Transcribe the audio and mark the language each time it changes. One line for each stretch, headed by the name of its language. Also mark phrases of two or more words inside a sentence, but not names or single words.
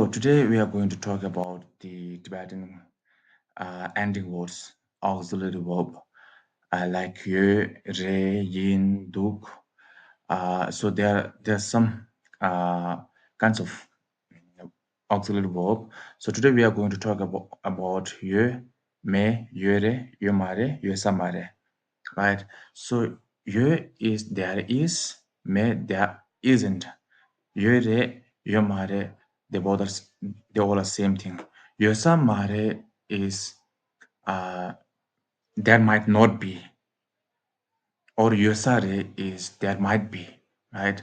English: So today we are going to talk about the Tibetan ending words, auxiliary verb, like
Tibetan: ཡོད་ རེད, ཡིན་ འདུག.
English: So there's some kinds of auxiliary verb. So today we are going to talk about
Tibetan: ཡོད་ མེད་ ཡོད་རེད་ ཡོད་མ་རེད་ ཡོད་ས་མ་རེད,
English: right? So ye is there is, me there isn't.
Tibetan: ཡོད་རེད་ ཡོད་མ་རེད,
English: they both are they all are same thing. Yosamare is uh, there might not be, or yosare is there might be, right?